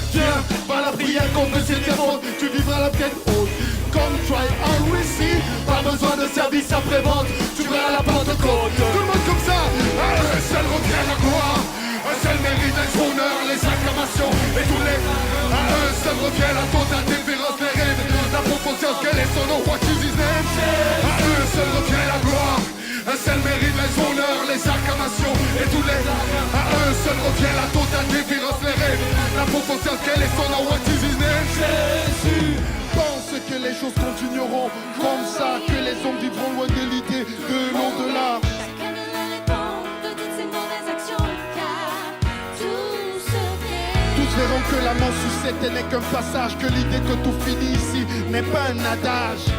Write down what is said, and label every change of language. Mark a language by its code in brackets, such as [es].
[fr] Viens, par la prière confesser tes fautes. Tu vivras la tête haute. [en] Come try and receive. [fr] Pas besoin de service après-vente. Tu verras la Pentecôte. Tout le monde comme ça. Un seul revient la gloire. Un seul mérite les honneurs, les acclamations et tous les. À un seul revient la totale déférence, les rêves. La proportion, quel est son nom, [en] what is his name? [fr] À un seul revient la gloire. Un seul mérite les honneurs, les acclamations et tous les. À un seul revient la totale déférence, les rêves. La proportion, quel est son nom, [en] what is his name? [fr] Jésus. Pense que les choses continueront comme ça, que les hommes vivront loin de l'idée de l'au-delà. Chacun ne répond de toutes ses mauvaises actions, car tout se fait. Tous verront que la mort succède n'est qu'un passage, que l'idée que tout finit ici n'est pas un adage.